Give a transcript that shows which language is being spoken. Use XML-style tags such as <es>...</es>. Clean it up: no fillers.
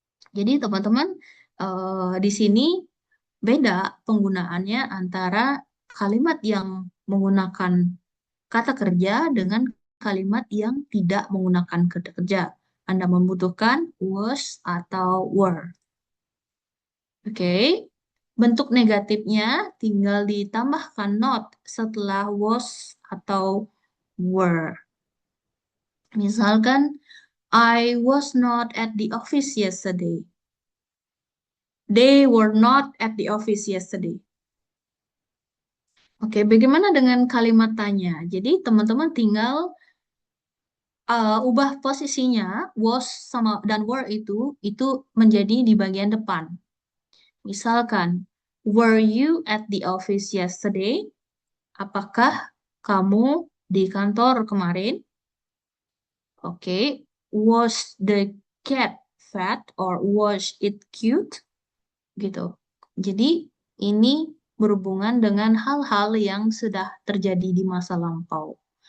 <id>Jadi teman-teman di sini beda penggunaannya antara kalimat yang menggunakan kata kerja dengan kalimat yang tidak menggunakan kata kerja. Anda membutuhkan was atau were. Oke. Bentuk negatifnya tinggal ditambahkan not setelah was atau were.</id> <en>Misalkan, I was not at the office yesterday. They were not at the office yesterday.</en> <id>Oke, bagaimana dengan kalimat tanya? Jadi teman-teman tinggal ubah posisinya, was sama dan were itu menjadi di bagian depan.</id> <en>Misalkan, were you at the office yesterday?</en> <id>Apakah kamu di kantor kemarin?</id> <en>Oke, was the cat fat or was it cute?</en> <id>Gitu. Jadi ini berhubungan dengan hal-hal yang sudah terjadi di masa lampau.</id>